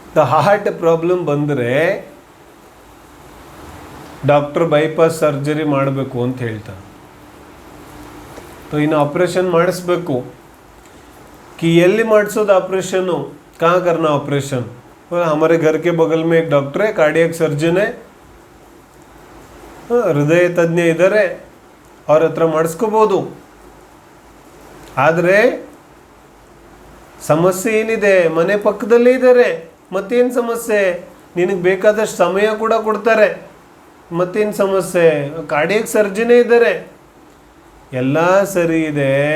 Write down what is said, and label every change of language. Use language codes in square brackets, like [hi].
[kn] Heart problem ಬಂದರೆ doctor bypass surgery ಮಾಡಬೇಕು ಅಂತ ಹೇಳ್ತಾರೆ. ಇನ್ನು ಆಪ್ರೇಷನ್ ಮಾಡಿಸ್ಬೇಕು कि ಎಲ್ಲಿ ಮಾಡಿಸೋದು ಆಪ್ರೇಷನ್ನು, [hi] कहाँ करना ऑपरेशन? हमारे घर के बगल में एक डॉक्टर है, कार्डियक सर्जन है, [kn] ಹೃದಯ ತಜ್ಞ ಇದ್ದಾರೆ, ಅವ್ರ ಹತ್ರ ಮಾಡಿಸ್ಕೋಬೋದು. ಆದರೆ ಸಮಸ್ಯೆ ಏನಿದೆ, ಮನೆ ಪಕ್ಕದಲ್ಲೇ ಇದ್ದಾರೆ, ಮತ್ತೇನು ಸಮಸ್ಯೆ? ನಿನಗೆ ಬೇಕಾದಷ್ಟು ಸಮಯ ಕೂಡ ಕೊಡ್ತಾರೆ, ಮತ್ತೇನು ಸಮಸ್ಯೆ? ಕಾರ್ಡಿಯಕ್ ಸರ್ಜನೇ ಇದ್ದಾರೆ, ಎಲ್ಲ ಸರಿ ಇದೆ.